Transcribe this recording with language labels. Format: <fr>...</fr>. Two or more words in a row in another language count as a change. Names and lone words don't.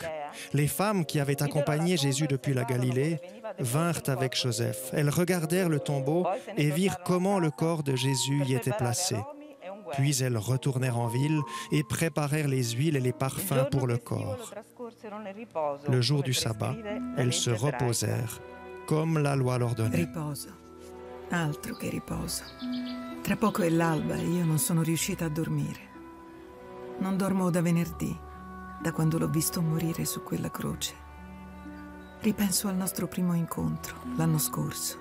<fr>Les femmes qui avaient accompagné Jésus depuis la Galilée vinrent avec Joseph. Elles regardèrent le tombeau et virent comment le corps de Jésus y était placé. Puis elles retournèrent en ville et préparèrent les huiles et les parfums pour le corps. Le jour du sabbat, elles se reposèrent, comme la loi l'ordonnait.</fr> <it>Riposo, altro che riposo. Tra poco è l'alba e io non sono riuscita a dormire. Non dormo da venerdì, da quando l'ho visto morire su quella croce. Ripenso al nostro primo incontro, l'anno scorso.</it>